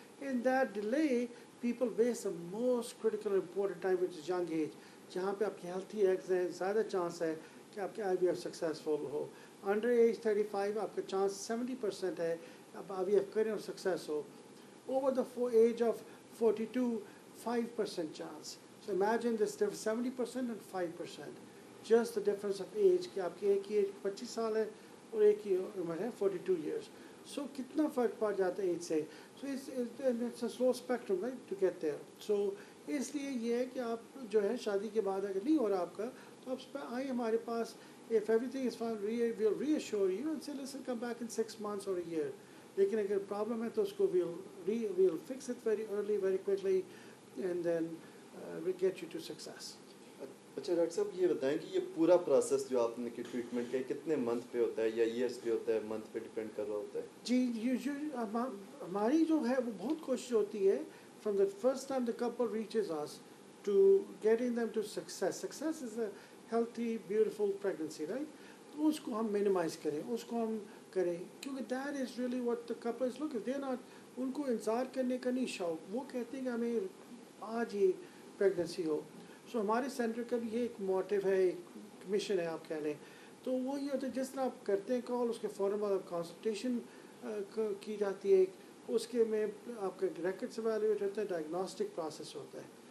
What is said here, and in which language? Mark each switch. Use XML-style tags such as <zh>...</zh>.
<en>In that delay, people waste the most critical and important time, which is young age,</en> <ur>جہاں پہ آپ کی healthy eggs ہیں، زیادہ چانس ہے کہ آپ کے آئی وی ایف سکسیزفل ہو. انڈر ایج 35 آپ کا چانس 70% ہے آپ آئی وی ایف کریں اور success ہو.</ur> <en>Over the age of 42, 5% chance. So imagine this difference, 70% and 5%. Just the difference of age,</en> <ur>کہ آپ کی ایک ہی ایج 25 سال ہے اور ایک ہی عمر ہے 42 years. So کتنا فرق پڑ جاتا ہے ایج سے.</ur> <en>So it's a slow spectrum, right, to get there.</en> <ur>So اس لیے یہ ہے کہ آپ جو ہے شادی کے بعد اگر نہیں ہو رہا آپ کا تو آپ اس پہ آئیں ہمارے پاس.</ur> <en>If everything is fine, we'll reassure you and say, listen, come back in 6 months or a year.</en> <ur>لیکن اگر پرابلم ہے تو اس کو</ur> <en>we'll fix it very early, very quickly, and then we'll get you to success.</en> <ur>اچھا doctor صاحب یہ بتائیں کہ یہ پورا پروسیس جو آپ نے کی ٹریٹمنٹ کا کتنے منتھ پہ ہوتا ہے یا ایئرس پہ ہوتا ہے، منتھ پہ ڈپینڈ کر رہا ہوتا ہے؟ جی ہماری جو ہے وہ بہت کوشش ہوتی ہے</ur> <en>from the first time the couple reaches us to getting them to success. Success is a healthy, beautiful pregnancy, right?</en> <ur>تو اس کو ہم minimize کریں، اس کو ہم کریں، کیونکہ</ur> <en>that is really what the couple is looking. They're not،</en> <ur>ان کو انتظار کرنے کا نہیں شوق، وہ کہتے ہیں کہ ہمیں آج ہی پریگننسی ہو. سو ہمارے سینٹر کا بھی یہ ایک موٹیو ہے، ایک مشن ہے آپ کہہ لیں. تو وہ یہ ہوتا ہے جس طرح آپ کرتے ہیں کال، اس کے فوراً بعد آپ کنسلٹیشن کی جاتی ہے، اس کے میں آپ کا ریکڈس ایویلیویٹ ہوتا ہے، ڈائگنوسٹک پروسیس ہوتا ہے.</ur>